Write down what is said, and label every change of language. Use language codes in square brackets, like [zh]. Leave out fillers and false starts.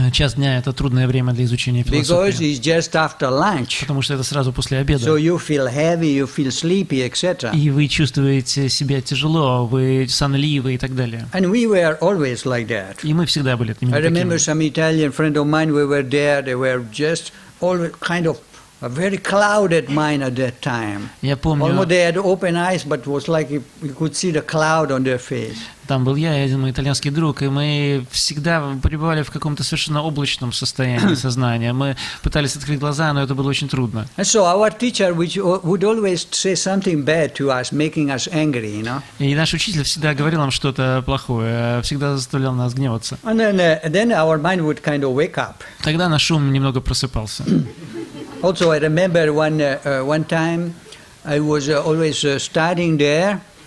[ru] Час дня – это трудное время для изучения [en] Because [ru] философии, [en] it's just after lunch. [ru] потому что это сразу после обеда. [en] So you feel heavy, you feel sleepy, etc. [ru] И вы чувствуете себя тяжело, вы сонливы и так далее. [en] And we were always like that. [ru] И мы всегда были именно [en] I remember some Italian friend of mine, we were there, they were just always kind of a very clouded mind at that time. [ru] Я помню, [en] Almost they had open eyes, but it was like you could see the cloud on their face. [ru] там был я и один мой итальянский друг, и мы всегда пребывали в каком-то совершенно облачном состоянии сознания. Мы пытались открыть глаза, но это было очень трудно. [en] And so our teacher would always say something bad to us, making us angry, you know. [ru] И наш учитель всегда говорил нам что-то плохое, всегда заставлял нас гневаться. [en] And then our mind would kind of wake up. [ru] Тогда наш ум немного просыпался. [en] Also, I remember one time I was always studying there.